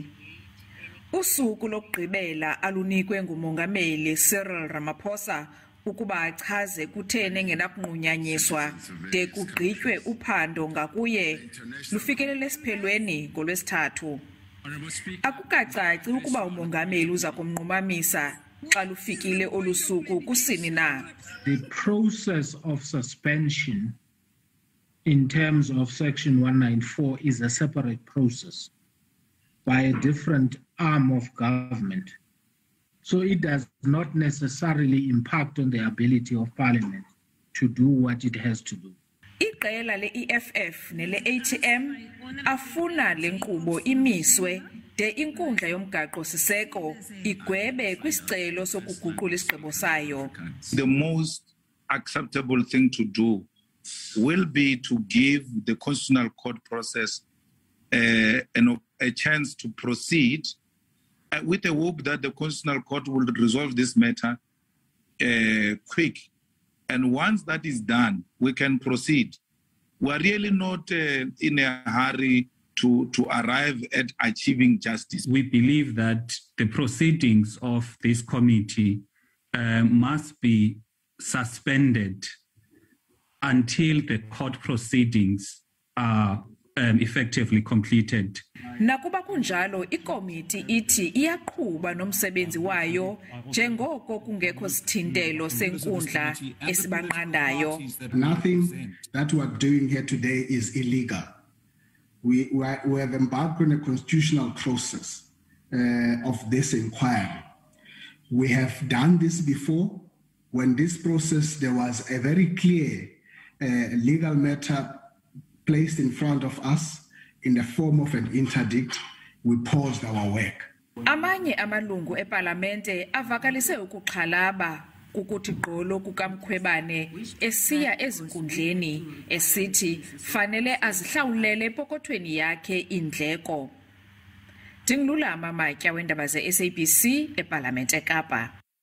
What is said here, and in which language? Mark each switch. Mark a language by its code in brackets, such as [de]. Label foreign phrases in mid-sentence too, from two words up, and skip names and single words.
[xh] Usuku lokugqibela alunikwe nguMongameli Cyril Ramaphosa ukuba achaze kutheni engenakunqunyanyiswa de kugqitywe uphando ngakuye lufikelele esiphelweni ngoLwesithathu. Akukacaci ukuba umongameli uza kumnqumamisa xa lufikile olu suku kusini na. [en] The process of suspension in terms of Section 194 is a separate process by a different arm of government. So it does not necessarily impact on the ability of Parliament to do what it has to do. [xh] Iqela le-EFF nele-ATM afuna le nkqubo imiswe de inkundla yomgaqo-siseko igwebe kwisicelo sokuguqula isigqibo sayo. [en] The most acceptable thing to do will be to give the Constitutional Court process a chance to proceed with the hope that the Constitutional Court will resolve this matter quick. And once that is done, we can proceed. We are really not in a hurry to arrive at achieving justice. We believe that the proceedings of this committee must be suspended until the court proceedings are effectively completed. [xh] Nakuba kunjalo ikomiti ithi iyaqhuba nomsebenzi wayo njengoko kungekho sithintelo senkundla esibanqandayo. [en] Nothing that we are doing here today is illegal. We have embarked on a constitutional process of this inquiry. We have done this before. When this process, there was a very clear legal matter placed in front of us in the form of an interdict. We paused our work. [xh] Amanye amalungu eParlamente avakalise ukuxhalaba kukuthi gqolo kukaMkhwebane esiya ezinkundleni esithi fanele azihlawulele epokothweni yakhe indleko. Dingilulama Matya wendaba ze-SABC eParlamente eKapa.